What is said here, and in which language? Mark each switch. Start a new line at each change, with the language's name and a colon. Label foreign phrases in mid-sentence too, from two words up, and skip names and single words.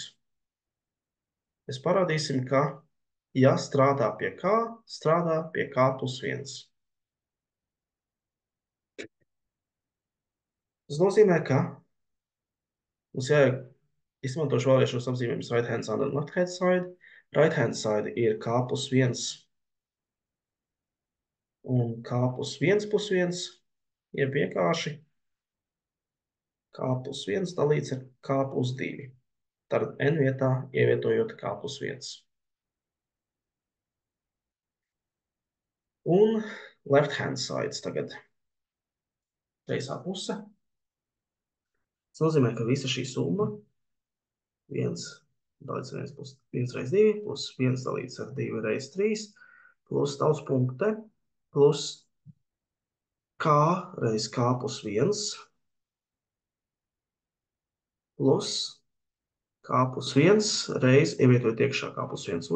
Latvian: Mēs parādīsim, ka, ja strādā pie K, strādā pie K plus 1. Tas nozīmē, ka mums izmantošu vēlreiz šos apzīmējumus
English: right hand side
Latvian: un
English: left hand side. Right hand side
Latvian: ir K plus 1 un K plus 1 plus 1, ir vienkārši K plus 1 dalīts ar K plus 2. Tad N vietā ievietojot K plus 1. Un
English: left hand sides
Latvian: tagad. Kreisā puse. Tas nozīmē, ka visa šī summa 1 dalīts ar 1 plus 1 reiz 2 plus 1 dalīts ar 2 reiz 3 plus tauts punkte plus K reiz K plus 1 plus K plus 1 reiz ievietojot iekšā K plus 1.